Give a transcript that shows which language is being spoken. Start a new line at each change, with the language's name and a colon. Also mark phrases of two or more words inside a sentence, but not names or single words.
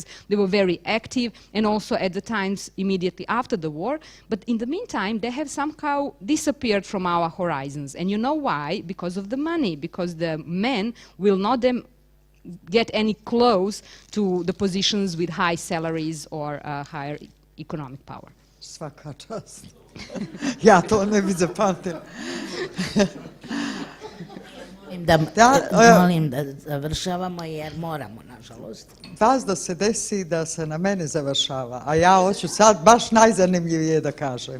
English: They were very active, and also at the times immediately after the war. But in the meantime, they have somehow disappeared from our horizons. And you know why? Because of the money, because the men will not get any close to the positions with high salaries or higher economic power.
Bosnian: Svaka čast. Ja to ne bi zapamtila. Molim da završavamo jer moramo, nažalost. Vas da se desi da se na mene završava, a ja hoću sad baš najzanimljivije da kažem.